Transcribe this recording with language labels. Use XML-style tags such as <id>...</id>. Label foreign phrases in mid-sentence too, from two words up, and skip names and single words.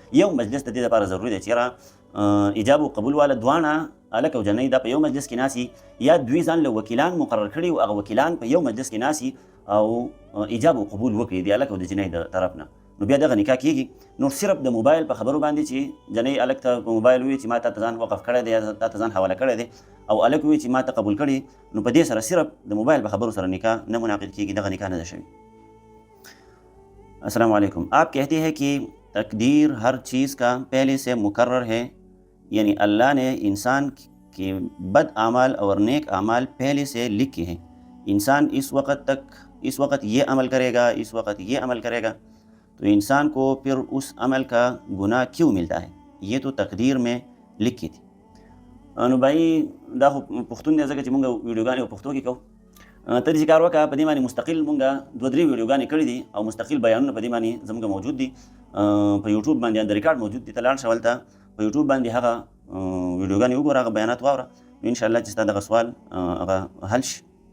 <ps>یو مجلس د دې دپاره ضروري دی چې یاره ایجاب او قبول والا دواړه هلک او جنۍ دا په یو مجلس کې ناسي، یا دوی ځان له وکیلان مقرر کړي او هغه وکیلان په یو مجلس کې ناسي او ایجاب او قبول وکړي د هلک او د جنۍ د طرف نه، نو بیا دغه نکاح کېږي. نو صرف د موبایل په خبرو باندې چې جنۍ هلک ته په موبایل ووایي چې ما تا ته ځان وقف کړی دی یا تا ته ځان حواله کړی دی، او هلک ووایي چې ما ته قبول کړي، نو په دې سره صرف د موبایل په خبرو سره نکاح نه منعقد کېږي، دغه نکاح نه ده شوي.</ps> <ar>السلام علیکم.</ar> <ur>آپ کہتے ہیں کہ تقدیر ہر چیز کا پہلے سے مقرر ہے، یعنی اللہ نے انسان کے بد اعمال اور نیک اعمال پہلے سے لکھے ہیں، انسان اس وقت یہ عمل کرے گا، اس وقت یہ عمل کرے گا، تو انسان کو پھر اس عمل کا گناہ کیوں ملتا ہے؟ یہ تو تقدیر میں لکھی تھی.</ur> <ps>نو بھائی دا خو پښتون دی، ځکه چې مونږ ویډیوګانې په پښتو کې کوو. ته دې کار وکړه، په دې باندې مستقل مونږ 2-3 ویډیوګانې کړي دي او مستقل بیانونه په دې باندې زموږ موجود دي په یوټیوب باندې، د ریکارډ موجود دي. ته لاړ شه هلته په یوټیوب باندې هغه ویډیوګانې وګوره، هغه بیانات واوره، نو انشاءالله چې ستا دغه سوال هغه حل شي.</ps>